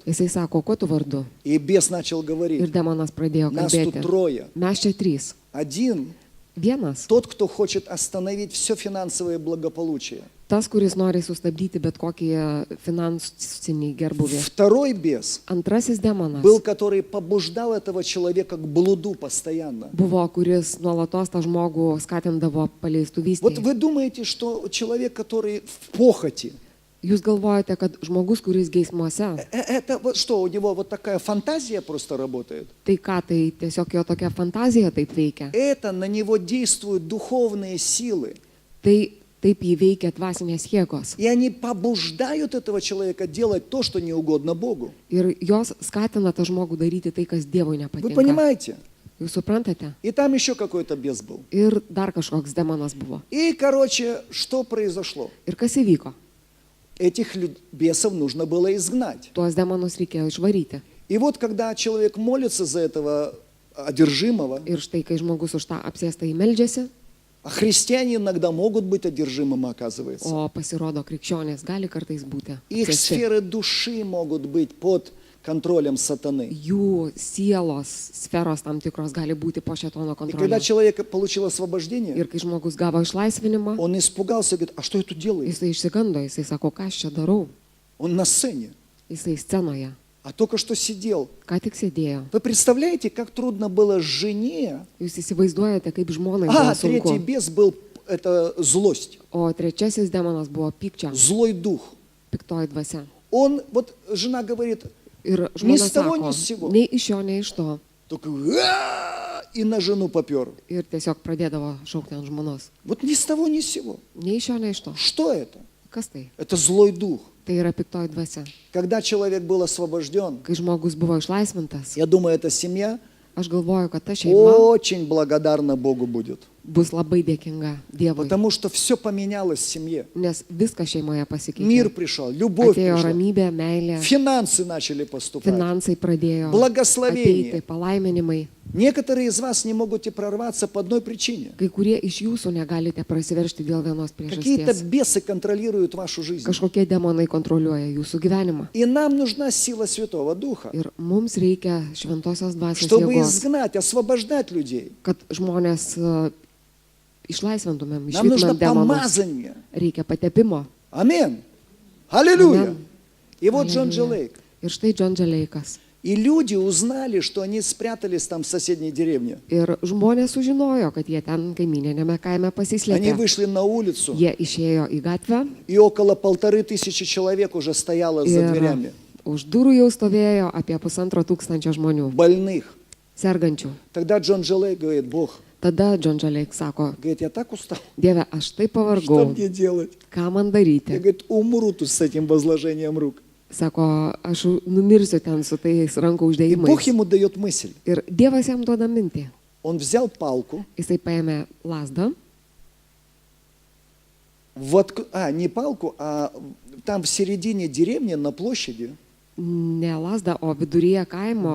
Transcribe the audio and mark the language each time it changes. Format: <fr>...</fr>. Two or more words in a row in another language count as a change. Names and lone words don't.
<lt>jisai sako, kuo tu vardu?</lt> <ru>И бес начал</ru> <lt>Ir</lt> <ru>говорить,</ru> <lt>demonas pradėjo</lt> <ru>нас тут</ru> <lt>kalbėti.</lt> <ru>трое.</ru> <lt>Mes čia trys.</lt> <ru>Один,</ru> <lt>Vienas,</lt> <ru>тот, кто хочет остановить все финансовое благополучие.</ru> <lt>tas, kuris nori sustabdyti bet kokį finansinį gerbuvį.</lt> <ru>Второй бес</ru> <lt>Antrasis demonas</lt> <ru>был, который побуждал этого человека к блуду постоянно.</ru> <lt>buvo, kuris nuolatos tą žmogų skatindavo</lt> <ru>Вот</ru> <lt>paleistuvystį.</lt> <ru>вы думаете, что человек, который в похоти,</ru> <lt>Jūs galvojate, kad žmogus, kuris geismuose,</lt> <ru>это вот что, у него вот такая фантазия просто работает?</ru> <lt>tai ką, tai tiesiog jo tokia fantazija taip veikia.</lt> <ru>Это на него действуют dуховные силы.</ru> <lt>Tai taip įveikia dvasinės jėgos.</lt> <ru>И они побуждают этого человека делать то, что не угодно Богу.</ru> <lt>Ir jos skatina tą žmogų daryti tai, kas Dievui</lt> <ru>Вы</ru> <lt>nepatinka.</lt> <ru>понимаете?</ru> <lt>Jūs suprantate?</lt> <ru>И там еще какой-то бес был.</ru> <lt>Ir dar kažkoks demonas buvo.</lt> <ru>И, короче, что произошло?</ru> <lt>Ir kas įvyko?</lt> <ru>Этих бесов нужно было изгнать.</ru> <lt>Tuos demonus reikėjo išvaryti.</lt> <ru>И вот когда человек молится за этого одержимого,</ru> <lt>Ir štai, kai žmogus už tą apsėstą įmeldžiasi,</lt> <ru>а христиане иногда могут быть одержимыми, оказывается.</ru> <lt>o pasirodo krikščionės gali kartais būti.</lt> <ru>Их</ru> <lt>apsėsti.</lt> <ru>сферы души могут быть под контролем сатаны.</ru> <lt>Jų sielos sferos tam tikros gali būti po šėtono</lt> <ru>И когда</ru> <lt>kontrolės.</lt> <ru>человек получил освобождение,</ru> <lt>Ir kai žmogus gavo išlaisvinimą,</lt> <ru>он испугался, говорит, а что я тут делаю?</ru> <lt>jisai išsigando, jisai sako, ką aš čia darau.</lt> <ru>Он на сцене,</ru> <lt>Jisai scenoje,</lt> <ru>а только что сидел.</ru> <lt>ką tik sėdėjo.</lt> <ru>Вы представляете, как трудно было жене?</ru> <lt>Jūs įsivaizduojate, kaip žmonai buvo</lt> <ru>Третий</ru> <lt>sunku.</lt> <ru>бес был, это злость,</ru> <lt>O trečiasis demonas buvo pykčio,</lt> <ru>злой дух.</ru> <lt>piktoji dvasia.</lt> <ru>Он, вот жена говорит,</ru> <lt>Ir</lt> <ru>Ни</ru> <lt>žmona</lt> <ru>с того,</ru> <lt>sako,</lt> <ru>ни с сего.</ru> <lt>nei iš jo, nei iš to.</lt> <ru>только и на жену попер.</ru> <lt>Ir tiesiog pradėdavo šaukti ant žmonos.</lt> <ru>Вот ни с того, ни с сего.</ru> <lt>Nei iš jo, nei iš to.</lt> <ru>Что это?</ru> <lt>Kas tai?</lt> <ru>Это злой дух.</ru> <lt>Tai yra piktoji dvasia.</lt> <ru>Когда человек был освобожден,</ru> <lt>Kai žmogus buvo išlaisvintas,</lt> <ru>я думаю, эта семья</ru> <lt>aš galvoju, kad ta šeima</lt> <ru>очень благодарна Богу будет.</ru> <lt>bus labai dėkinga Dievui.</lt> <ru>Потому что все поменялось в семье.</ru> <lt>Nes viskas šeimoje</lt> <ru>Мир</ru> <lt>pasikeitė.</lt> <ru>пришел, любовь</ru> <lt>Atėjo</lt> <ru>пришла.</ru> <lt>ramybė, meilė,</lt> <ru>Финансы начали поступать.</ru> <lt>finansai pradėjo</lt> <ru>Благословение.</ru> <lt>ateiti, palaiminimai.</lt> <ru>Некоторые из вас не могут прорваться по одной причине.</ru> <lt>Kai kurie iš jūsų negalite prasiveršti dėl vienos</lt> <ru>Какие-то</ru> <lt>priežasties.</lt> <ru>бесы контролируют вашу жизнь.</ru> <lt>Kažkokie demonai kontroliuoja jūsų gyvenimą.</lt> <ru>И нам нужна сила Святого Духа,</ru> <lt>Ir mums reikia šventosios dvasios</lt> <ru>чтобы</ru> <lt>jėgos,</lt> <ru>изгнать, освобождать людей.</ru> <lt>kad žmonės išlaisvintumėm,</lt> <ru>Нам нужно</ru> <lt>išvytumėm demonus.</lt> <ru>помазание.</ru> <lt>Reikia patepimo.</lt> <ru>Аминь. Аллилуйя.</ru> <lt>Amen.</lt> <ru>И вот Джон Аллилуйя. Джилейк.</ru> <lt>Ir štai John Dželeikas.</lt> <ru>И люди узнали, что они спрятались там в соседней деревне.</ru> <lt>Ir žmonės sužinojo, kad jie ten kaimininėme kaime</lt> <ru>Они</ru> <lt>pasislėpė.</lt> <ru>вышли на улицу,</ru> <lt>Jie išėjo į gatvę</lt> <ru>и около 1500 человек уже стояло за</ru> <lt>ir</lt> <ru>дверями.</ru> <lt>už durų jau stovėjo apie 1500 žmonių,</lt> <ru>Больных.</ru> <lt>sergančių.</lt> <ru>Тогда Джон Джилейк говорит: Бог,</ru> <lt>Tada John Dželeik sako,</lt> <ru>говорит, я так устал.</ru> <lt>Dieve, aš taip</lt> <ru>Что</ru> <lt>pavargau,</lt> <ru>мне делать?</ru> <lt>ką man</lt> <ru>Я,</ru> <lt>daryti?</lt> <ru>говорит, умру тут с этим возложением рук.</ru> <lt>Sako, aš numirsiu ten su tais rankų</lt> <ru>И Бог</ru> <lt>uždėjimais.</lt> <ru>ему дает мысль.</ru> <lt>Ir Dievas jam duoda mintį.</lt> <ru>Он взял палку,</ru> <lt>Jisai paėmė lasdą,</lt> <ru>не палку, а там в середине деревни на площади</ru> <lt>ne lasdą, o viduryje kaimo</lt>